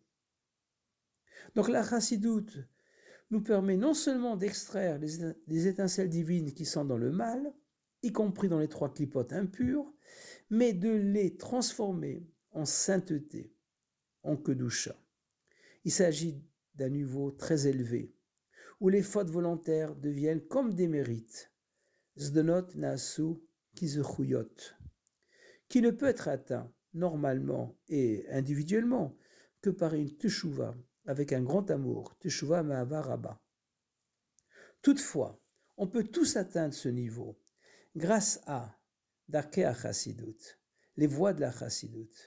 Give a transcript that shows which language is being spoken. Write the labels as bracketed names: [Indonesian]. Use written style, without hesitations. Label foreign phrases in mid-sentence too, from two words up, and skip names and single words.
[French] Donc la Chassidut nous permet non seulement d'extraire les étincelles divines qui sont dans le mal, y compris dans les 3 clipotes impures, mais de les transformer en sainteté, en kedusha. Il s'agit d'un niveau très élevé, où les fautes volontaires deviennent comme des mérites, [Hebrew] זדונות נעשו כזכיות, [French] qui ne peut être atteint normalement et individuellement que par une teshuva avec un grand amour, [Hebrew] תשובה מאהבה רבה. [French] Toutefois, on peut tous atteindre ce niveau grâce à [Hebrew] דרכי החסידות, [French] les voies de la Chassidut.